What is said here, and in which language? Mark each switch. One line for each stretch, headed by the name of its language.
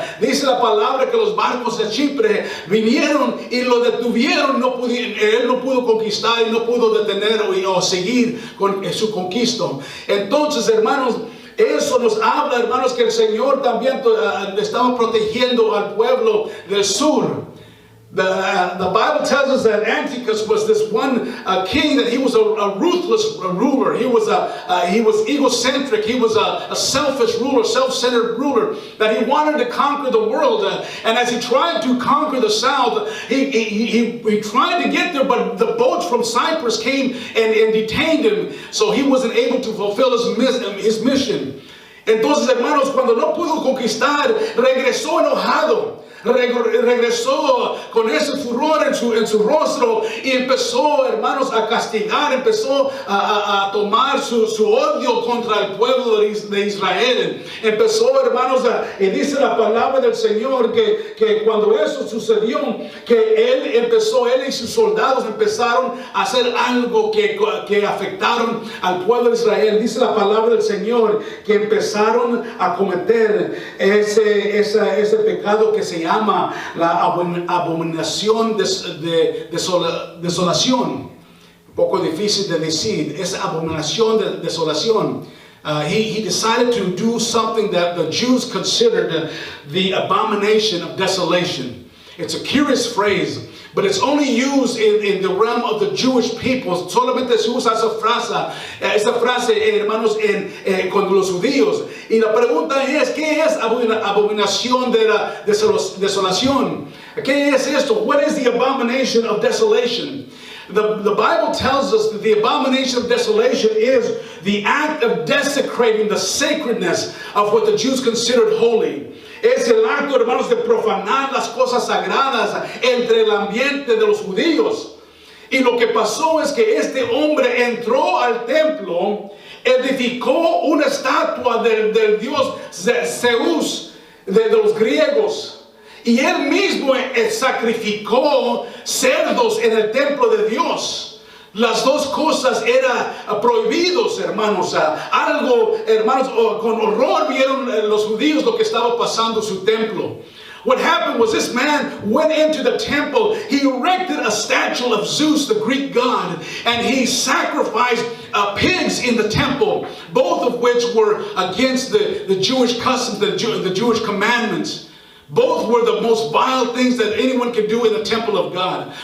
Spanish: Dice la palabra que los barcos de Chipre vinieron y lo detuvieron. Él no pudo conquistar y no pudo detener o seguir con su conquista. Entonces, hermanos, eso nos habla, hermanos, que el Señor también estaba protegiendo al pueblo del sur.
English: The Bible tells us that Antiochus was this one king, that he was a ruthless ruler. He was egocentric. He was a selfish ruler, self-centered ruler, that he wanted to conquer the world. And as he tried to conquer the south, he tried to get there, but the boats from Cyprus came and detained him, so he wasn't able to fulfill his mission.
Spanish: Entonces, hermanos, cuando no pudo conquistar, regresó enojado. Regresó con ese furor en su rostro y empezó, hermanos, a castigar, empezó a tomar su odio contra el pueblo de Israel. Empezó, hermanos, y dice la palabra del Señor que cuando eso sucedió, que él y sus soldados empezaron a hacer algo que afectaron al pueblo de Israel. Dice la palabra del Señor que empezaron a cometer ese pecado que se llama la abominación de desolación. Un poco difícil de decir, esa abominación de desolación.
English: He decided to do something that the Jews considered the abomination of desolation. It's a curious phrase, but it's only used in the realm of the Jewish people.
Spanish: Solamente se usa esa frase, hermanos, con los judíos. Y la pregunta es, ¿qué es abominación de la desolación? ¿Qué es esto?
English: What is the abomination of desolation? The Bible tells us that the abomination of desolation is the act of desecrating the sacredness of what the Jews considered holy.
Spanish: Es el acto, hermanos, de profanar las cosas sagradas entre el ambiente de los judíos. Y lo que pasó es que este hombre entró al templo, edificó una estatua del dios Zeus, de los griegos. Y él mismo sacrificó cerdos en el templo de Dios. Las dos cosas eran prohibidos, hermanos. Algo, hermanos, con horror vieron los judíos lo que estaba pasando en su templo.
English: What happened was this man went into the temple, he erected a statue of Zeus, the Greek god, and he sacrificed pigs in the temple, both of which were against the Jewish customs, the Jewish commandments. Both were the most vile things that anyone could do in the temple of God.